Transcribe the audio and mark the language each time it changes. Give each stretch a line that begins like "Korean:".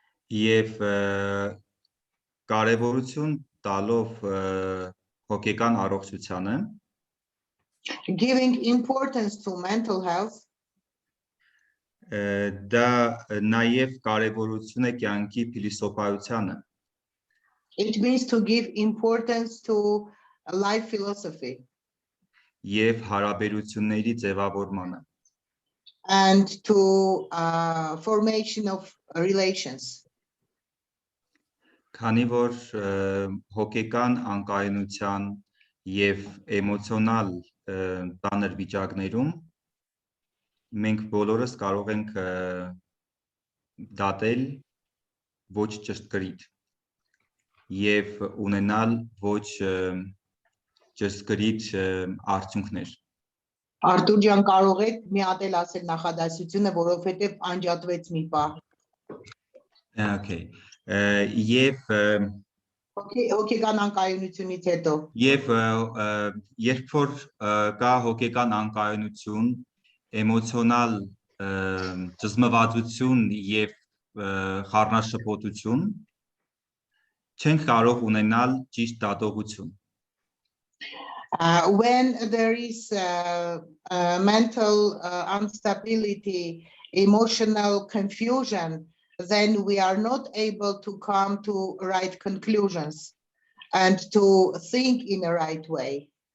Armenian: Եվ կարևորություն տալով հոգեկան առողջությանը,
English: giving importance to mental health,
Armenian: դա նաև կարևորություն է կյանքի փիլիսոփայությանը.
English: It means to give importance to a life philosophy.
Armenian: Եվ հարաբերությունների ձևավորմանը.
English: And to formation of relations.
Armenian: Քանի որ հոգեկան անկայունության եւ էմոցիոնալ տաներ վիճակներում մենք բոլորս կարող ենք դատել ոչ ճշգրիտ եւ ունենալ ոչ ճշգրիտ արդյունքներ. Արտուր ջան, կարող եք մի հատ էլ ասել նախադասությունը, որովհետեւ անջատվեց մի պահ.
English: Okay.
Armenian: Եվ հոգեկան անկայունությունից հետո. Եվ երբ որ կա հոգեկան անկայունություն, էմոցիոնալ ճզմվածություն եւ խառնաշփոթություն, չենք կարող ունենալ ճիշտ դատողություն.
English: When there is mental instability, emotional confusion, then we are not able to come to right conclusions and to think in a right way.